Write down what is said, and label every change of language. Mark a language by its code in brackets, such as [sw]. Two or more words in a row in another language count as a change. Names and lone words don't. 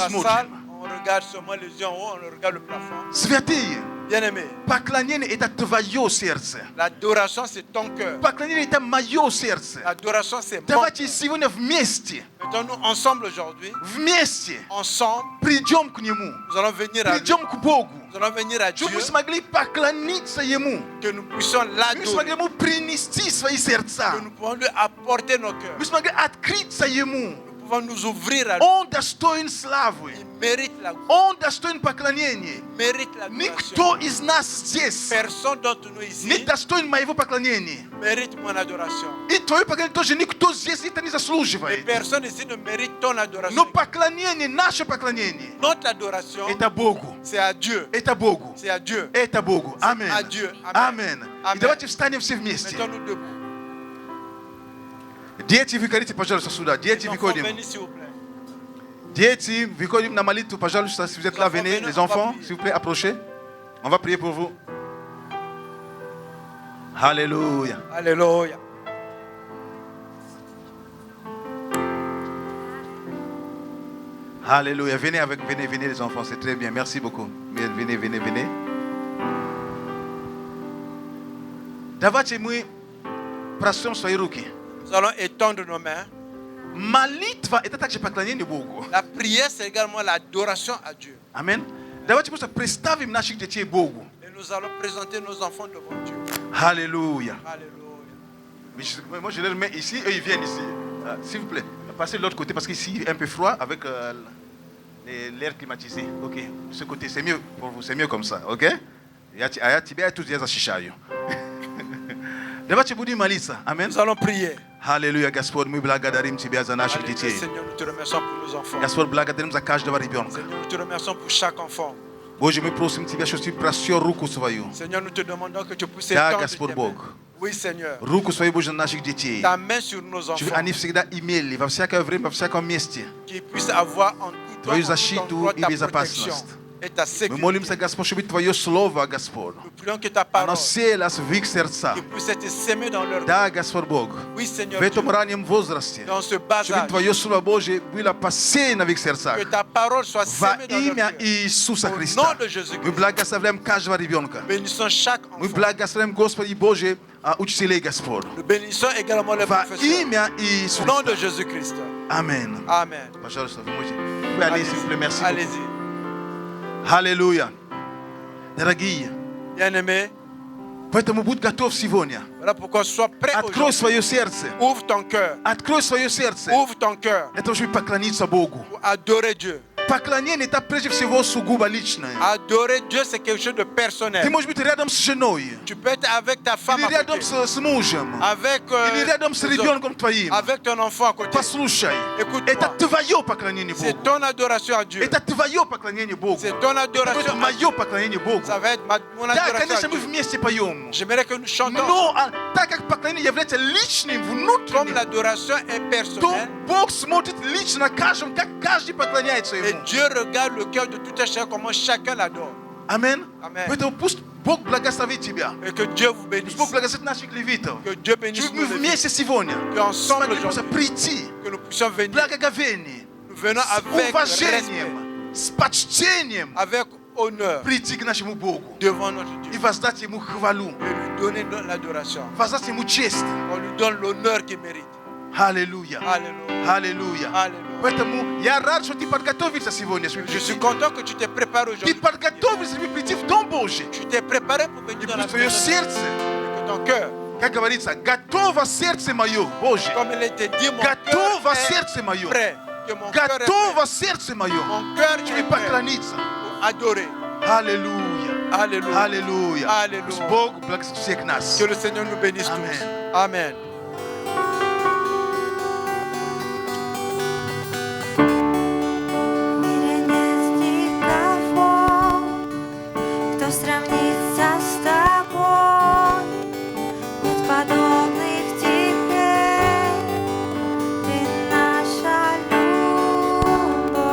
[fr] la [ru] смотрим. [fr] salle, on regarde seulement les yeux en haut, on regarde le plafond. [ru] Святые, [fr] Bien-aimé, [ru] поклонение это твое сердце. [fr] l'adoration, c'est ton cœur. [ru] Поклонение это мое сердце. [fr] L'adoration, c'est mon [ru] Давайте [fr] cœur. [ru] сегодня вместе, [fr] Mettons-nous ensemble aujourd'hui. [ru] вместе [fr] Ensemble, [ru] придем к Нему, [fr] nous allons venir à lui. [ru] придем к Богу, [fr] Nous allons venir à Dieu, [ru] чтобы мы смогли поклониться Ему, [fr] que nous puissions [ru] мы [fr] l'adorer, [ru] смогли Ему принести свои сердца, [fr] que nous pouvons lui apporter nos cœurs. [ru] мы смогли открыться Ему, [fr] Nous pouvons nous ouvrir à lui. [ru] Он достоин славы. [fr] Il mérite la gloire. [ru] Он достоин поклонения. [fr] Il mérite la gloire. [ru] Никто из нас здесь [fr] Personne d'entre nous [ru] не [fr] ici [ru] достоин моего поклонения. [fr] mérite mon adoration. [ru] И твое поклонение тоже никто здесь это не [fr] Et [ru] заслуживает. [fr] personne ici ne mérite ton [ru] Но [fr] adoration. [ru] поклонение, наше поклонение, [fr] Notre adoration, [ru] это Богу. [fr] c'est à Dieu. [ru] Это Богу. [fr] C'est à Dieu. [ru] Это Богу. Аминь. [fr] à Dieu. [ru] Аминь. [fr] Amen. [ru] И давайте встанем все вместе. [fr] Mettons-nous debout. [ru] Дети, выходите, пожалуйста, сюда. Дети, [fr] Les enfants, [ru] выходим. [fr] venez s'il vous plaît. [ru] Дети, выходим на молитву, пожалуйста, [fr] si vous êtes là, enfants, venez. venez, Les on va enfants, prier. s'il vous plaît, approchez. On va prier pour vous. Alléluia. Alléluia. Alléluia. Venez les enfants, c'est très bien. Merci beaucoup. Venez. [ru] Давайте мы прострем свои руки. [fr] Nous allons étendre nos mains. [ru] Молитва – это также поклонение Богу. [fr] La prière, c'est également l'adoration à Dieu. [ru] Аминь. Давайте просто представим наших детей Богу. [fr] Et nous allons présenter nos enfants devant Dieu. Alléluia. Alléluia. Moi, je les mets ici, eux, ils viennent ici. S'il vous plaît, passez de l'autre côté parce qu'ici, il est un peu froid avec l'air climatisé. Ok, de ce côté, c'est mieux pour vous, c'est mieux comme ça, ok? [ru] Я тут защищаю. Давайте будем молиться. Аминь. [fr] Nous allons prier. [ru] Аллилуйя, Господь, мы благодарим Тебя за наших [fr] Alléluia, [ru] детей. [fr] Seigneur, nous te remercions pour nos enfants. [ru] Господь, благодарим за каждого ребенка. [fr] Seigneur, nous te remercions pour chaque enfant. [ru] Боже, мы просим Тебя, чтобы Ты простер руку свою. [fr] Seigneur, nous te demandons que tu puisses [ru] Да, [fr] étendre [ru] Господь [fr] tes [ru] Бог. [fr] mains. Oui, Seigneur. [ru] Руку свою, Боже, на наших детей. [fr] Ta main sur nos [ru] Чтобы [fr] enfants. [ru] они всегда имели во всякое время, во всяком месте. [fr] Qu'ils puissent avoir en tout [ru] Твою [fr] temps [ru] защиту и [fr] ta [ru] безопасность. [fr] protection et ta [ru] Мы [fr] sécurité. [ru] молимся, Господь, чтобы Твое Слово, Господь, [fr] Nous prions que ta parole [ru] оно селось в их сердца. [fr] qui puisse être sémée dans leur [ru] Да, Господь Бог, [fr] Oui, Seigneur [ru] в этом [fr] Dieu, [ru] раннем возрасте, [fr] dans ce bas [ru] чтобы [fr] âge, [ru] Твое Слово Божие было посеяно в их сердцах. [fr] que ta parole soit [ru] Во [fr] sémée dans leur [ru] имя [fr] cœur. [ru] Иисуса [fr] Au [ru] Христа. [fr] nom de [ru] Мы [fr] Jésus-Christ, [ru] благословляем каждого ребенка. [fr] bénissons chaque [ru] Мы [fr] enfant. [ru] благословляем, Господи Боже, учителей, Господь. [fr] Nous bénissons également les [ru] Во [fr] professeurs. [ru] имя Иисуса. [fr] Au nom de Jésus-Christ. [ru] Аминь. [fr] Amen. [ru] Пожалуйста, вы [fr] pouvez aller, s'il vous plaît. Merci beaucoup. Allez-y. [ru] Аллилуйя. Дорогие, [fr] Bien-aimés, [ru] поэтому будь готов сегодня. [fr] voilà pourquoi sois prêt [ru] Открой [fr] aujourd'hui. [ru] свое сердце. [fr] Ouvre ton cœur. [ru] Открой свое сердце. [fr] Ouvre ton cœur [ru] Это чтобы поклониться Богу. [fr] pour adorer Dieu. [ru] Поклонение это прежде всего сугубо личное. [fr] Adorer Dieu, c'est quelque chose de [ru] Ты [fr] personnel. [ru] можешь быть рядом с женой. [fr] Tu peux être avec ta femme [ru] Или [fr] à [ru] рядом [fr] côté, [ru] с мужем. [fr] avec, [ru] Или рядом с [fr] les autres, [ru] ребенком твоим. [fr] avec ton enfant à côté. [ru] Послушай. [fr] Écoute-moi. [ru] Это твое поклонение [fr] C'est [ru] Богу. [fr] ton adoration à Dieu. [ru] Это твое поклонение Богу. [fr] C'est ton [ru] Это [fr] adoration à Dieu. [ru] мое поклонение Богу. [fr] Ça va être mon [ru] Да, [fr] adoration à [ru] конечно, мы [fr] Dieu. [ru] вместе поем. [fr] J'aimerais que nous chantons. [ru] Но так как поклонение является личным, [fr] Comme [ru] внутренним, [fr] l'adoration est [ru] то [fr] personnelle, [ru] Бог смотрит лично каждому, как каждый поклоняется [fr] et [ru] Ему. [fr] Dieu regarde le cœur de tout un chacun, comment chacun l'adore. [ru] Аминь. [fr] Amen. [ru] Поэтому пусть Бог благословит тебя. [fr] Et que Dieu vous bénisse. [ru] Пусть Бог благословит наших левитов. [fr] Que Dieu bénisse [ru] Чтобы мы [fr] nos [ru] вместе [fr] vies. [ru] сегодня [fr] Qu'ensemble [ru] смогли просто [fr] aujourd'hui, [ru] прийти [fr] que nous puissions [ru] в [fr] venir. [ru] благоговении, [fr] Nous venons [ru] с [fr] avec respect, [ru] уважением, с почтением [fr] avec honneur [ru] прийти к нашему Богу [fr] devant notre [ru] и [fr] Dieu. [ru] воздать Ему хвалу, [fr] Et lui donner l'adoration. [ru] воздать Ему честь. [fr] On lui donne l'honneur qu'il mérite. [ru] Аллилуйя. [fr] Alléluia. [ru] Аллилуйя. [fr] Alléluia. [ru] Поэтому я рад, что ты подготовился сегодня. [fr] Je suis content que tu t'es préparé [ru] Ты [fr] aujourd'hui. [ru] подготовился, чтобы прийти в Дом Божий. [fr] Tu t'es préparé pour [ru] И [fr] venir dans la [ru] пусть твое [fr] présence de Dieu. [ru] сердце, [fr] Et que ton cœur, [ru] как говорится, готово сердце мое, Божье. [fr] comme il était dit, mon [ru] Готово [fr] cœur est [ru] сердце мое. [fr] prêt. Que mon cœur est prêt. [ru] Готово сердце мое. [fr] Mon cœur [ru] Чтобы [fr] est prêt [ru] поклониться. [fr] pour adorer. [ru] Аллилуйя. Alléluia. Аллилуйя. Аллилуйя. Пусть Бог благословит всех нас. [fr] Que le Seigneur nous bénisse Amen. tous. Amen. [ru] В мире нет никого, кто сравнится с тобой. Нет подобных тебе, ты наша любовь.